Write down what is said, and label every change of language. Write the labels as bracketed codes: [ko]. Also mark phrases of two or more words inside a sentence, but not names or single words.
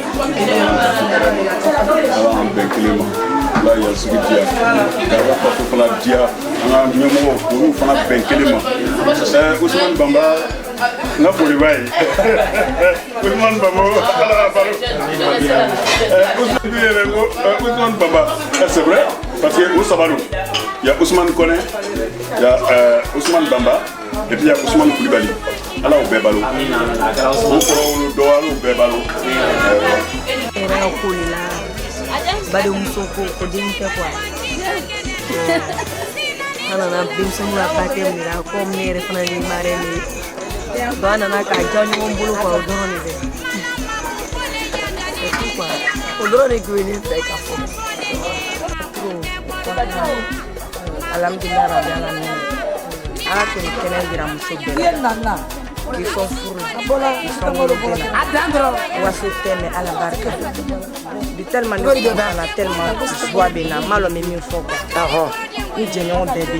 [bm] ala an bɛn kelen ma ala yasigi diya garaba faso fana diya an ka ɲɛmɔgɔw olu fana bɛn kelen ma Ousmane Bamba n ka foli b'a ye Ousmane Bamba ala ka balo Ousmane Bamba [fr] c'est vrai parce que [bm] o saba don [fr] il y a [bm] Ousmane Koné [fr] il y a [bm] Ousmane Bamba [fr] et puis il y a [bm] Ousmane Koulibaly ala o bɛɛ balo o kɔrɔwolo dɔgɔyaliw o bɛɛ balo yɛrɛ ka ko de la badenmuso ko den tɛ quoi an nana denmisɛnninw ka baptême de la comme ne yɛrɛ fana ye marraine ye donc an nana k'a diya ɲɔgɔn bolo quoi o dɔrɔn de bɛ [fr] c'est tout quoi [bm] o dɔrɔn de tun ye ne fɛ ka fɔ [ar] الحمد لله رب العالمين [bm] ala kɔni kɛnɛ jira muso bɛɛ la k'i sɔn furu k'i sɔn wolodon na waso tɛ mɛ ala barika bi tellement ne kɔnɔna tellement joie bɛ n na n m'a dɔn n bɛ min fɔ quoi n jɛɲɔgɔn bɛɛ bɛ yen